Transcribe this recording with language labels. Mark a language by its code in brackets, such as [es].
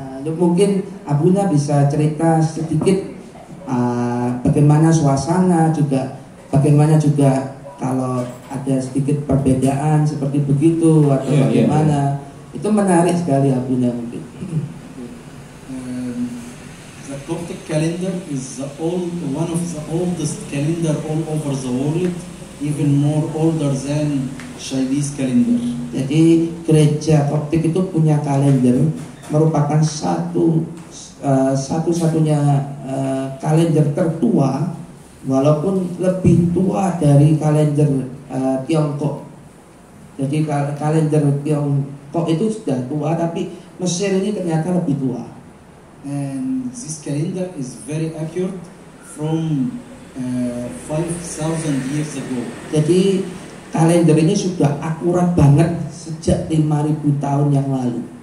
[id] Mungkin Abuna bisa cerita sedikit bagaimana suasana juga, bagaimana juga kalau ada sedikit perbedaan seperti begitu atau bagaimana. Itu menarik sekali Abuna mungkin. [en] The Coptic calendar is one of the oldest calendar all over the world, even more older than Chinese calendar. [id] Jadi gereja Koptik itu punya kalender, merupakan satu-satunya kalender tertua, walaupun lebih tua dari kalender Tiongkok. Jadi kalender Tiongkok itu sudah tua, tapi Mesir ini ternyata lebih tua. [en] And this calendar is very accurate from 5,000 years ago. [id] Jadi kalender ini sudah akurat banget sejak 5.000 tahun yang lalu.